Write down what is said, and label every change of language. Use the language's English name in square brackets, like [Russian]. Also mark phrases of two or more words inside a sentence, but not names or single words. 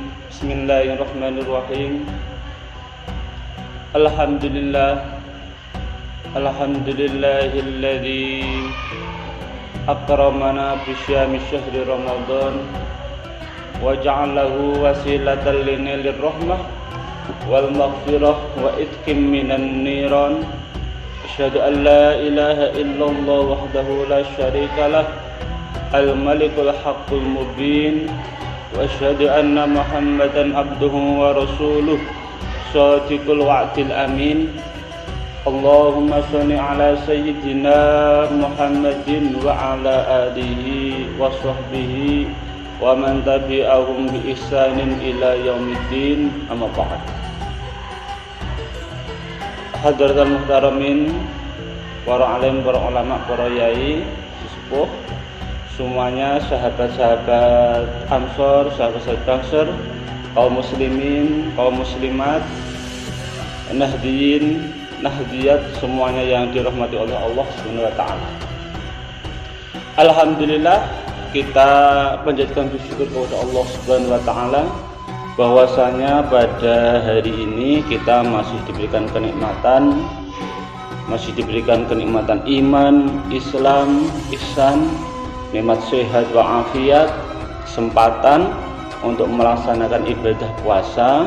[Arabic] بسم الله الرحمن الرحيم. الحمد لله الذي أكرمنا بصيام شهر رمضان وجعله وسيلة لنيل الرحمة والمغفرة وعتق من النيران. أشهد أن لا إله إلا الله وحده لا شريك له الملك الحق المبين وأشهد أن محمدا عبده ورسوله صادق الوعد الأمين. اللهم صل على سيدنا محمد وعلى آله وصحبه ومن تبعهم بإحسان إلى يوم الدين. أما بعد. حضرة المحترمين, [Indonesian] para alim, para ulama, para yai, sesepuh, semuanya, sahabat-sahabat Ansor, sahabat-sahabat Ansor, kaum muslimin, kaum muslimat, nahdiyin, nahdiyat, semuanya yang dirahmati oleh Allah [Arabic] سبحانه وتعالى. [Indonesian] Alhamdulillah, kita panjatkan bersyukur kepada Allah [Arabic] سبحانه وتعالى [Indonesian] bahwasanya pada hari ini kita masih diberikan kenikmatan, iman, Islam, ihsan, nikmat sehat wa afiat, kesempatan untuk melaksanakan ibadah puasa.